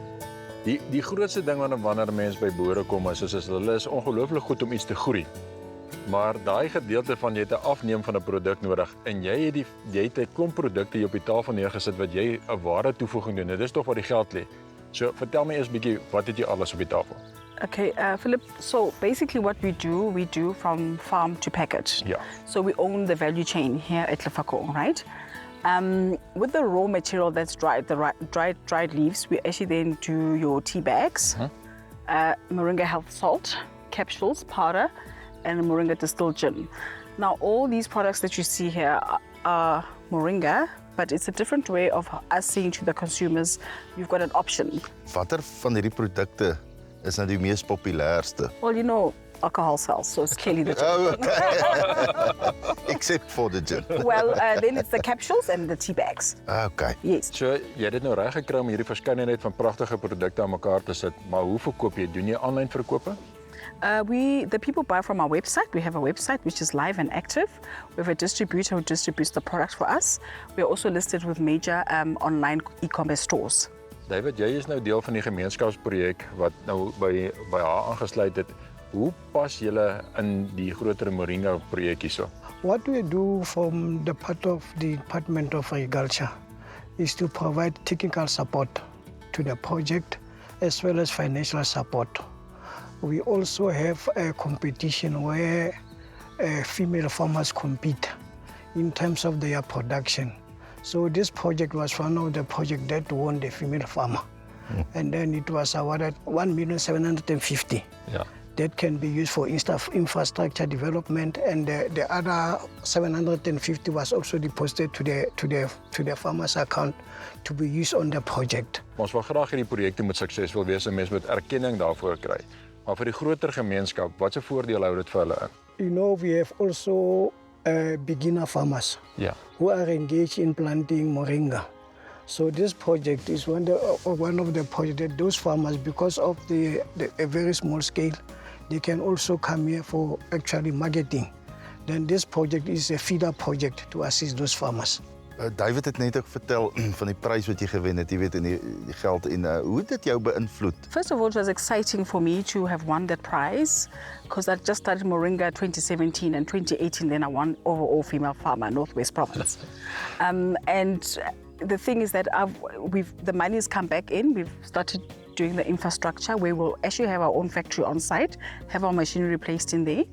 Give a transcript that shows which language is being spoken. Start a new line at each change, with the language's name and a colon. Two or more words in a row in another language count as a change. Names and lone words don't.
Afrikaans: Die grootste ding wanneer mense by boere kom is hulle is ongelooflik goed om iets te groei. Maar daai gedeelte van jy het 'n afneem van 'n produk nodig en jy het 'n klomp produkte hier op die tafel neergesit wat jy 'n ware toevoeging doen. Dit is tog waar die geld lê. So vertel my eers 'n bietjie, wat het jy alles op die tafel?
English: Okay, Philip, so basically what we do from farm to package. Yeah. So we own the value chain here at Lefakong, right? With the raw material that's dried, the dried leaves, we actually then do your tea bags, moringa health salt, capsules, powder, and moringa distilled gin. Now, all these products that you see here are moringa, but it's a different way of us saying to the consumers, you've got an option.
Afrikaans: Watter van hierdie produkte is nou die mees populairste?
English: Well, you know, alcohol sells, so it's clearly the gin. Oh, okay. Except for the gin. Well, then it's the capsules and the tea bags. Okay. Yes. So,
Afrikaans: jy het dit nou reg gekry om hierdie verskeidenheid van pragtige produkte aan mekaar te sit, maar hoe verkoop jy? Doen jy aanlyn verkope?
English: The people buy from our website. We have a website which is live and active. We have a distributor who distributes the products for us. We are also listed with major online e-commerce stores.
Afrikaans: David, jy is nou deel van die gemeenskapsprojek wat nou by haar aangesluit het. Hoe pas julle in die groter moringa projek hierso?
English: What we do from the part of the Department of Agriculture is to provide technical support to the project as well as financial support. We also have a competition where female farmers compete in terms of their production. So this project was one of the projects that won the female farmer. And then it was awarded 1,750,000. Yeah. That can be used for infrastructure development, and the other 750 was also deposited to the farmer's account to be used on the project.
Afrikaans: Ons wil graag hierdie projekte moet suksesvol wees en mense moet erkenning daarvoor kry. Maar vir die groter gemeenskap, wat se voordeel hou dit vir hulle in?
English: You know, we have also beginner farmers who are engaged in planting moringa. So this project is one of the projects that those farmers, because of a very small scale, they can also come here for actually marketing. Then this project is a feeder project to assist those farmers.
Afrikaans: David het net ook vertel van die prys wat jy gewen het, jy weet, en die geld en hoe het dit jou beïnvloed?
English: First of all, it was exciting for me to have won that prize because I just started Moringa 2017 and 2018 then I won overall female farmer Northwest Province. And the thing is that the money has come back in. We've started doing the infrastructure where we'll actually have our own factory on site, have our machinery placed in there.